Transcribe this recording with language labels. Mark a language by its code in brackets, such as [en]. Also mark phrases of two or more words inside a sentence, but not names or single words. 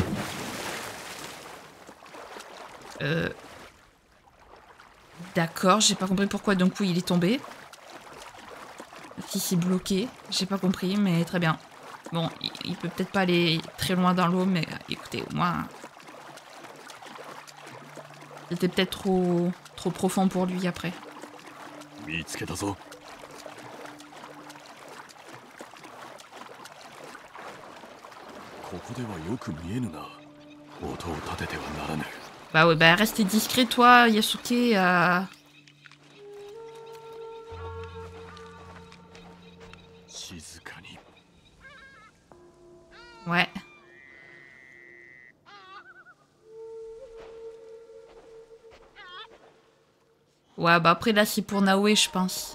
[fr] D'accord, j'ai pas compris pourquoi d'un coup il est tombé. Si c'est bloqué, j'ai pas compris, mais très bien. Bon, il peut peut-être pas aller très loin dans l'eau, mais écoutez, au moins... C'était peut-être trop profond pour lui après. [ja] 見つけたぞ。ここではよく見えぬな。音を立ててはならぬ。 [fr] Bah ouais, bah restez discret toi, Yasuke. Ouais. Ouais, bah après là c'est pour Naoe je pense.